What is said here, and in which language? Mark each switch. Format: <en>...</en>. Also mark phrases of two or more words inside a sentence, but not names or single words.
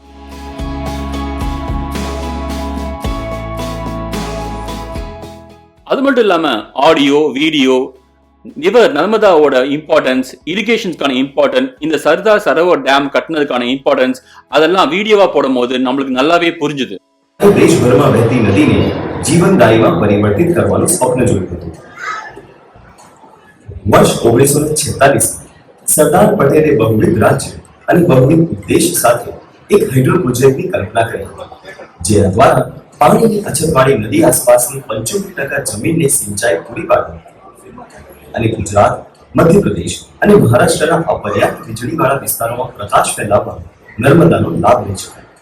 <ta>அது மட்டும் இல்லாம</ta> <en>audio, video,</en> <ta>ரிவர் நர்மதாவோட இம்பார்ட்டன்ஸ்,</ta> <en>irrigations importance,</en> <ta>இந்த சர்தார் சரோவர் டேம் கட்டினதுக்கான இம்பார்ட்டன்ஸ், அதெல்லாம் வீடியோவா போடும் போது நம்மளுக்கு நல்லாவே புரிஞ்சுது.</ta> <gu>દેશભરમાં વહેતી નદીને જીવનદાયીમાં પરિવર્તિત કરવાનું સ્વપ્ન જોયું હતું. વર્ષ 1946 સરદાર પટેલે બહુવિધ રાજ્ય અને બહુવિધ ઉદ્દેશ સાથે એક</gu> <en>hydro project</en> <gu>કલ્પના કરી હતી, જેના દ્વારા પાણીની અછતવાળી નદી આસપાસની 75% જમીનને સિંચાઈ પૂરી પાડવી અને ગુજરાત, મધ્યપ્રદેશ અને મહારાષ્ટ્રના અપર્યાપ્ત વીજળીવાળા વિસ્તારોમાં પ્રકાશ ફેલાવવા નર્મદાનો લાભ લઈ શકાય.</gu>